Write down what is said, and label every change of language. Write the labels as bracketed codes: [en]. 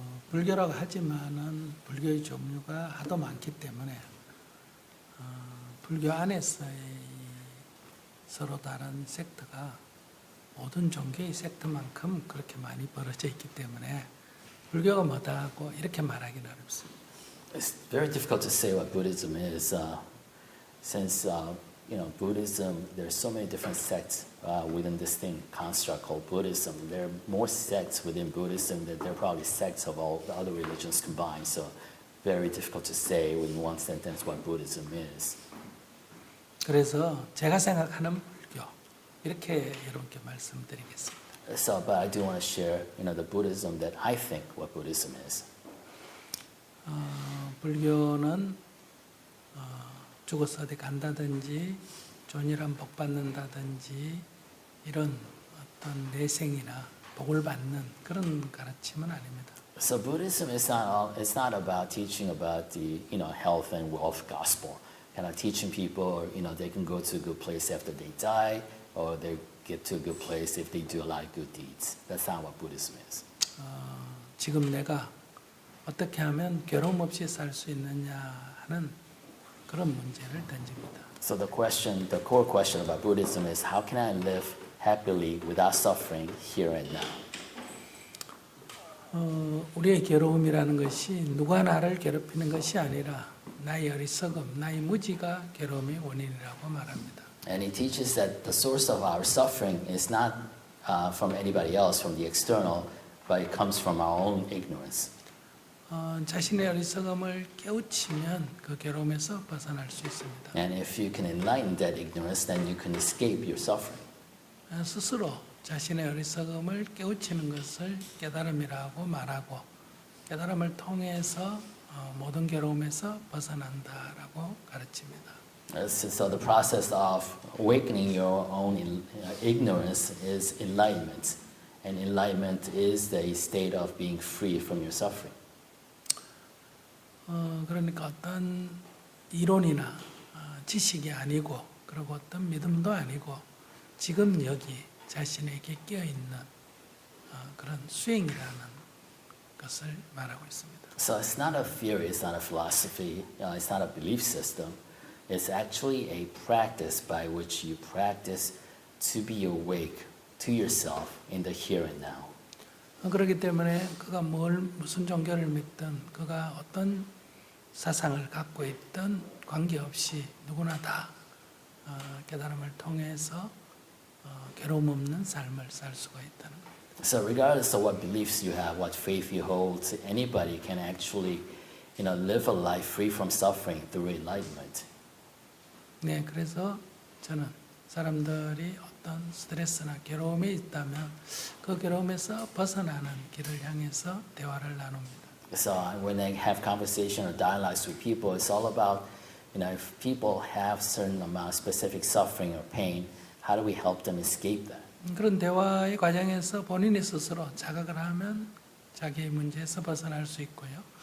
[ko] 불교라고 하지만은 불교의 종류가 하도 많기 때문에 불교 안에서의 서로 다른 섹터가 모든 종교의 섹터만큼 그렇게 많이 벌어져 있기 때문에 불교가 뭐다고 이렇게 말하기는 어렵습니다. [en] It's very difficult to say what Buddhism is, since Buddhism. There's so many different sects within this thing construct called Buddhism. There are more sects within Buddhism than there are probably sects of all the other religions combined. So, very difficult to say in one sentence what Buddhism is. [ko] 그래서 제가 생각하는 불교 이렇게 여러분께 말씀드리겠습니다. [en] So, but I do want to share, the Buddhism that I think what Buddhism is. [ko] 불교는 죽어서 어디 간다든지 존이란 복 받는다든지 이런 어떤 내생이나 복을 받는 그런 가르침은 아닙니다. [en] So Buddhism is it's not about teaching about the health and wealth gospel, kind of teaching people they can go to a good place after they die, or they get to a good place if they do a lot of good deeds. That's not what Buddhism is. [ko] 지금 내가 어떻게 하면 괴로움 없이 살 수 있느냐 하는 그런 문제를 던집니다. [en] So the core question about Buddhism is how can I live happily without suffering here and now? [ko] 우리의 괴로움이라는 것이 누가 나를 괴롭히는 것이 아니라 나의 어리석음, 나의 무지가 괴로움의 원인이라고 말합니다. [en] And he teaches that the source of our suffering is not from anybody else, from the external, but it comes from our own ignorance. [ko] 자신의 어리석음을 깨우치면 그 괴로움에서 벗어날 수 있습니다. [en] And if you can enlighten that ignorance, then you can escape your suffering. [ko] 스스로 자신의 어리석음을 깨우치는 것을 깨달음이라고 말하고 깨달음을 통해서 모든 괴로움에서 벗어난다라고 가르칩니다. [en] So the process of awakening your own ignorance is enlightenment. And enlightenment is the state of being free from your suffering. [ko] 그러니까 어떤 이론이나 지식이 아니고 그리고 어떤 믿음도 아니고 지금 여기 자신에게 끼어있는 그런 수행이라는 것을 말하고 있습니다. [en] So it's not a theory, it's not a philosophy, it's not a belief system. It's actually a practice by which you practice to be awake to yourself in the here and now. [ko] 그렇기 때문에 그가 무슨 종교를 믿든 그가 어떤 사상을 갖고 있든 관계없이 누구나 다 깨달음을 통해서 괴로움 없는 삶을 살 수가 있다는 겁니다. [en] So regardless of what beliefs you have, what faith you hold, anybody can actually, live a life free from suffering through enlightenment. [ko] 네, 그래서 저는 사람들이 어떤 스트레스나 괴로움이 있다면 그 괴로움에서 벗어나는 길을 향해서 대화를 나눕니다. [en] So when I have conversation or dialogues with people, it's all about, if people have certain amount of specific suffering or pain, how do we help them escape that? [ko] 그런 대화의 과정에서 본인이 스스로 자각을 하면 자기의 문제에서 벗어날 수 있고요.